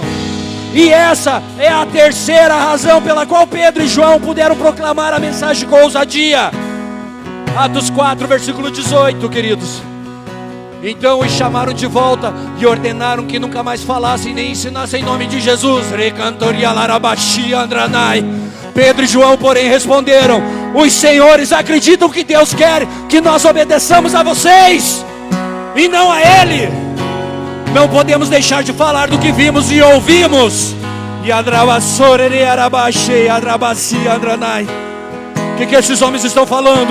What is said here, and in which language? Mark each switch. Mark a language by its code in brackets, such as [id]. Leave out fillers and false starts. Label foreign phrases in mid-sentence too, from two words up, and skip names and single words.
[pt] E essa é a terceira razão pela qual Pedro e João puderam proclamar a mensagem com ousadia. Atos 4, versículo 18, queridos. Então os chamaram de volta e ordenaram que nunca mais falassem nem ensinassem em nome de Jesus. Recantoria larabaxi andranai. Pedro e João, porém, responderam: os senhores acreditam que Deus quer que nós obedeçamos a vocês e não a Ele. Não podemos deixar de falar do que vimos e ouvimos. O que esses homens estão falando?